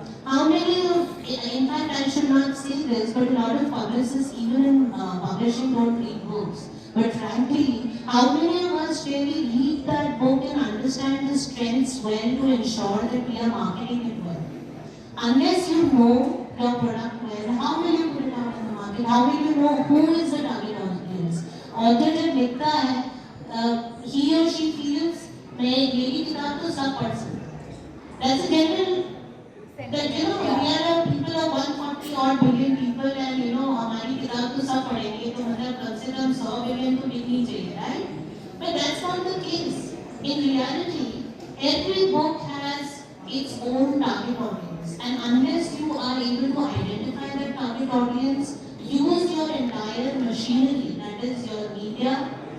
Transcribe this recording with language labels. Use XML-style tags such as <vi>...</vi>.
<en>How many of, in fact I should not say this, but a lot of publicists even in publishing don't read books. But frankly, how many of us really read that book and understand the strengths well to ensure that we are marketing it well? Unless you know your product well, how will you put it out in the market? How will you know who is the target audience?</en> <hi>Author जब लिखता है,</hi> <en>he or she feels</en> <hi>मैं मेरी किताब तो सब पढ़ सकते.</hi> <en>That's a general that we are people of 140 odd billion people and</en> <hi>हमारी किताब तो सब पढ़ेंगे तो मतलब कम से कम 100 billion तो बिकनी चाहिए,</hi> <en>right? But that's not the case. In reality, every book has its own target audience, and unless you are able to identify that target audience, use your entire machinery, that is your media,</en>